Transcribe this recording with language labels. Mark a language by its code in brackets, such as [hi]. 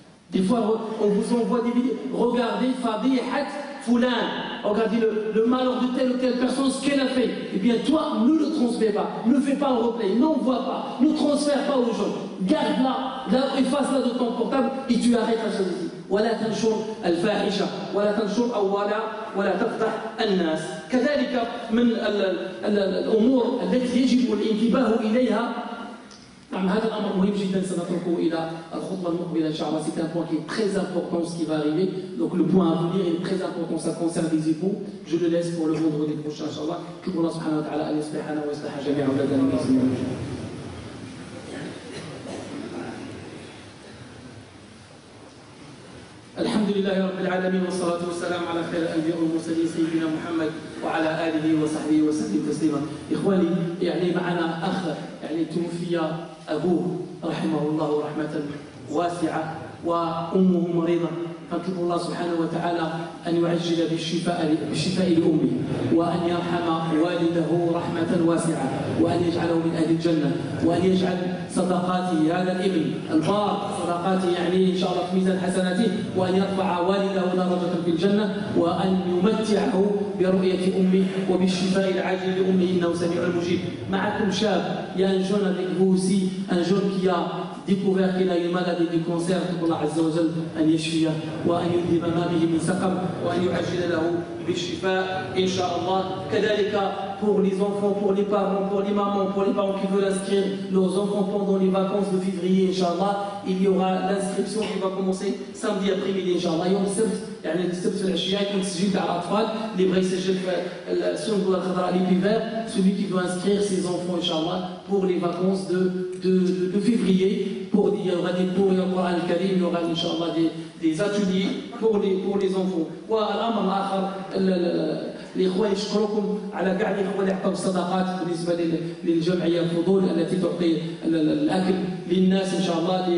[fr] Des fois, on vous envoie des vidéos. Regardez Fadihat Fulan. Regardez le malheur de telle ou telle personne, ce qu'elle a fait. Eh bien, toi, ne le transmets pas. Ne fais pas un replay. N'envoie pas. Ne transfère pas aux gens. Garde-la. Efface-la de ton portable et tu arrêtes la chose. [ar] ولا تنشر الفاحشة ولا تنشر ولا تفضح الناس. كذلك من الأمور التي يجب الانتباه إليها. نعم هذا الأمر مهم جدا سنتركه إلى الخطبة المقبلة إن شاء الله. [fr] C'est un point qui est très important ce qui va arriver. Donc le point à venir est très important, ça concerne les époux. Je le laisse pour le vendredi prochain إن شاء الله. [ar] Que Allah subhanahu wa ta'ala أن يصلحنا ويصلح جميع أولادنا المسلمين. الحمد لله رب العالمين والصلاة والسلام على خير الأنبياء والمرسلين سيدنا محمد وعلى آله وصحبه وسلم تسليما. إخواني يعني معنا أخ يعني توفي أبوه رحمه الله رحمة واسعة وأمه مريضة، فنطلب الله سبحانه وتعالى أن يعجل بالشفاء لأمه وأن يرحم والده رحمة واسعة وأن يجعله من أهل الجنة وأن يجعل صدقاته هذا الابن البار صدقاته يعني إن شاء الله في ميزان حسناته، وأن يرفع والده درجة في الجنة وأن يمتعه برؤية أمه وبالشفاء العاجل لأمه إنه سميع مجيب. معكم شاب، [fr] il y a un jeune avec vous aussi, un jeune qui a découvert qu'il a une maladie du cancer. [ar] الله عز وجل أن يشفيه وأن يذهب ما به من سقم وأن يعجل له بالشفاء إن شاء الله. [fr] كذلك pour les enfants, pour les parents, pour les mamans, pour les parents qui veulent inscrire leurs enfants pendant les vacances de février Inch'Allah, il y aura l'inscription qui va commencer samedi après-midi Inch'Allah. [ar] يوم السبت يعني السبت في العشية يكون تسجيل تاع الأطفال اللي بغى يسجل في الصندوق الخضراء [fr] l'hiver, celui qui veut inscrire ses enfants Inch'Allah pour les vacances de février. Il y aura des cours, il y aura le Karim, il y aura Inch'Allah des ateliers pour les enfants. [ar] والأمر الآخر الإخوة يشكركم على كاع الإخوة اللي عطاو الصدقات بالنسبة للجمعية الفضول التي تعطي الأكل للناس إن شاء الله.